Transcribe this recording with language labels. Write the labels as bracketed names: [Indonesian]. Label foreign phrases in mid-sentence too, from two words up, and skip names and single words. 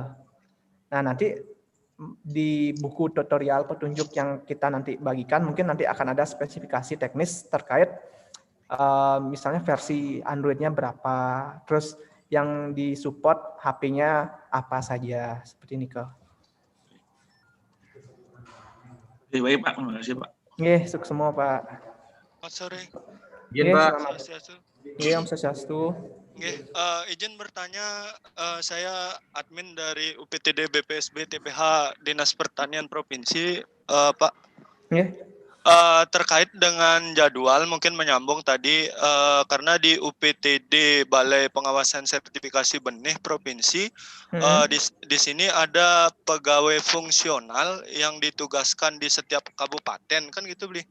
[Indonesian] Nah, nanti di buku tutorial petunjuk yang kita nanti bagikan, mungkin nanti akan ada spesifikasi teknis terkait misalnya versi Android-nya berapa, terus yang disupport HP-nya apa saja, seperti ini ke. Baik Pak, terima kasih Pak. Nggih, sukses semua Pak. Selamat sore. Izin Pak. [Balinese] Nggih, Om Swastiastu. [Indonesian] Nggih, izin bertanya, saya admin dari UPTD BPSB TPH Dinas Pertanian Provinsi, Pak. Nggih. Terkait dengan jadwal mungkin menyambung tadi, karena di UPTD Balai Pengawasan Sertifikasi Benih Provinsi, di sini ada pegawai fungsional yang ditugaskan di setiap kabupaten, kan gitu Bli?